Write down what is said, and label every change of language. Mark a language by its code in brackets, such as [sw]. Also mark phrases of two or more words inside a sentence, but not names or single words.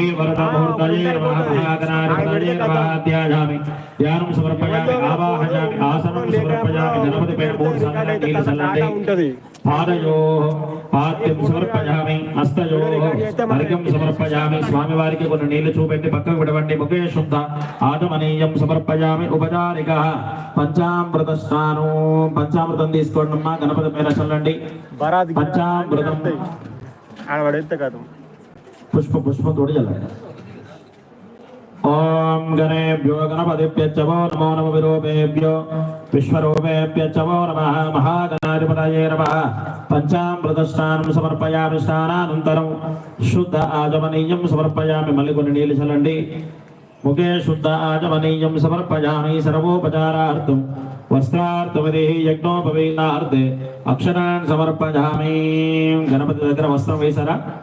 [sa] వరదమూర్తయే నమః మహాగణాధిపతయే నమః ధ్యాయామి ధ్యానం సమర్పయామి ఆవాహయామి ఆసనం సమర్పయామి [te] గణపతి పైన మూడు సార్లు నీళ్లు చల్లండి [sa] పాదయో పాద్యం సమర్పయామి హస్తయో అర్ఘ్యం సమర్పయామి [te] స్వామి వారికి కొన్ని నీళ్లు చూపెట్టి పక్కకు విడవండి [sa] ముఖే శుద్ధ ఆదమనీయం సమర్పయామి ఉపచారిక పంచామృత స్నానం [te] పంచామృతం తీసుకోండి అమ్మా గణపతి పైన చల్లండి పంచామృతం పుష్పం తోడి చల్లండి [sa] ओम गणेभ्यो गणपतिभ्यो नमो नमो विरूपेभ्यो विश्वरूपेभ्यो नमः महागणाधिपतये नमः पंचामृतस्नानं समर्पयामि स्नानानन्तरं शुद्ध आचमनीयं समर्पयामि [te] మళ్ళీ కొన్ని నీళ్లు చల్లండి [sa] मुखे शुद्ध आचमनीयं समर्पयामि सर्वोपचारार्थं वस्त्रार्थविधि यज्ञोपवीतार्थे अक्षरान् समर्पयामि [te] గణపతి దగ్గర వస్త్రం వేశారా